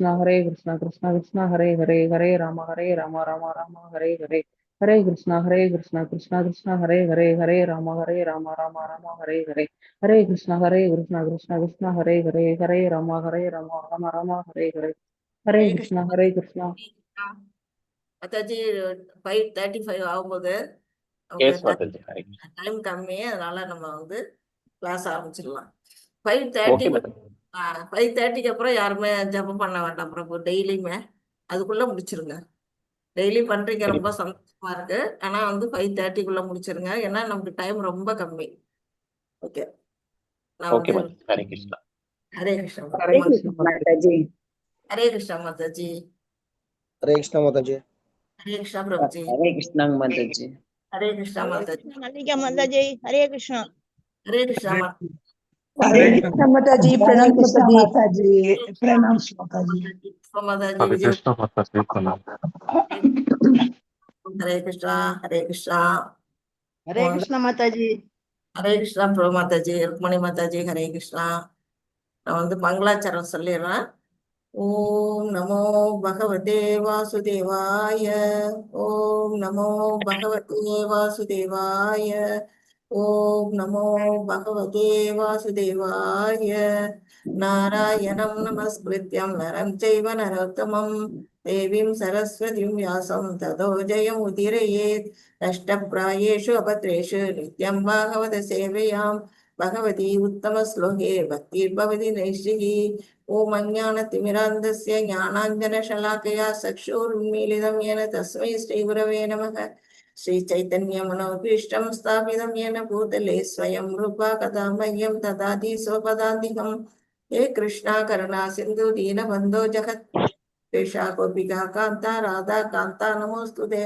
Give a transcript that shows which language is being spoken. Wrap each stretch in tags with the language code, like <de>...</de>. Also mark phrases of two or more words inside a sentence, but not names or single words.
<sa>कृष्ण हरे राम राम हरे हरे हरे कृष्ण हरे राम हरे हरे हरे कृष्ण हरे राम राम हरे हरे ஹரே Hare கிருஷ்ணா. Krishna</sa> <ta>அத்தாச்சி 5:35 ஆகும்போது எஸ் மாதாஜி. ஹரே கிருஷ்ணா. டைம் கம்மி, அதனால நம்ம கிளாஸ் ஆரம்பிச்சிடலாம். ஓகே 5:30 மாதாஜி. 5:30க்கு அப்புறம் யாருமே ஜெபம் பண்ண வேண்டாம் பிரபு. டெய்லியுமே அதுக்குள்ள முடிச்சிருங்க. டெய்லி பண்றீங்க, ரொம்ப சரிம்மா சந்தோஷமா இருக்கு. ஆனா வந்து 5:30க்குள்ள முடிச்சிருங்க, ஏன்னா நமக்கு டைம் ரொம்ப கம்மி. ஓகே, நான் ஓகே வந்து மாதாஜி ஹரே கிருஷ்ணா ஹரே கிருஷ்ணா ஹரே மாதாஜி. கிருஷ்ண மாதாஜி. ஹரே கிருஷ்ணா மாதாஜி.</ta> <hi>हरे कृष्णा माता जी।</hi> <ta>ஹரே கிருஷ்ணா பிரபுஜி.</ta> <hi>हरे कृष्णा माता जी।</hi> <ta>ஹரே கிருஷ்ணா</ta> <hi>हरे</hi> <ta>மாதாஜி.</ta> <hi>कृष्ण मल्लिका माता जी। हरे कृष्ण।</hi> <ta>ஹரே கிருஷ்ணா</ta> <hi>हरे कृष्ण माता जी, हरे प्रणाम कृष्णा माता जी। माता जी, प्रणाम माता जी।</hi> <ta>மாதாஜி. ஹரே விஜய். கிருஷ்ணா மாதாஜி பிரणाम ஹரே கிருஷ்ணா. ஹரே கிருஷ்ணா.</ta> <hi>हरे कृष्ण माता जी।</hi> <ta>ஹரே கிருஷ்ணா பிரபு மாதாஜி. ருக்மணி மாதாஜி. ஹரே கிருஷ்ணா. நான் வந்து மங்களாச்சரம் சொல்லிடுறேன்.</ta> <sa>ॐ नमो भगवते वासुदेवाय. ॐ नमो भगवते वासुदेवाय. ॐ नमो भगवते वासुदेवाय. नारायणं नमस्कृत्य नरं चैव नरोत्तमम् देवीं सरस्वतीं व्यासं ततो जयम् उदीरयेत्. नष्टप्रायेषु अभद्रेषु नित्यं भागवत सेवया भगवति उत्तम श्लोके भक्तिर्भवति नैष्ठिकी. ॐ अज्ञानतिमिरान्धस्य ज्ञानाञ्जनशलाकया चक्षुरुन्मीलितं येन तस्मै श्रीगुरवे नमः. श्रीचैतन्यमनोभीष्टं स्थापितं येन भूतले स्वयं रूपा कदा मह्यं ददाति स्वपदान्तिकम्. हे कृष्णा करुणा सिन्धु दीनबन्धो जगत्प्रेषा गोपिका कान्ता राधा कान्ता नमोऽस्तुते.</sa>